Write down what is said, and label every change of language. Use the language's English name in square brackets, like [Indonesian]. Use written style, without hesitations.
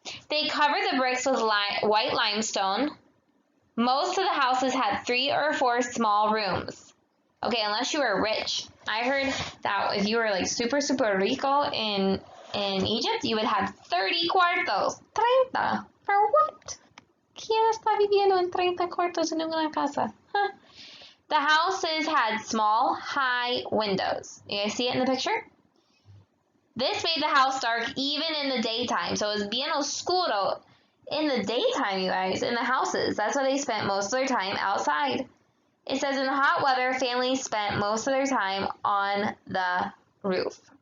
[English] They covered the bricks with white limestone. Most of the houses had 3 or 4 small rooms. Okay, unless you were rich. I heard that if you were like [Spanish] super rico [English] in Egypt, you would have [Spanish] 30 cuartos. [English] 30. For what? [Spanish] ¿Quién está viviendo en 30 cuartos en una casa? Huh. [English] The houses had small, high windows. You guys see it in the picture? This made the house dark even in the daytime. So it was [Spanish] bien oscuro [English] in the daytime, you guys, in the houses. That's why they spent most of their time outside. It says in the hot weather, families spent most of their time on the roof.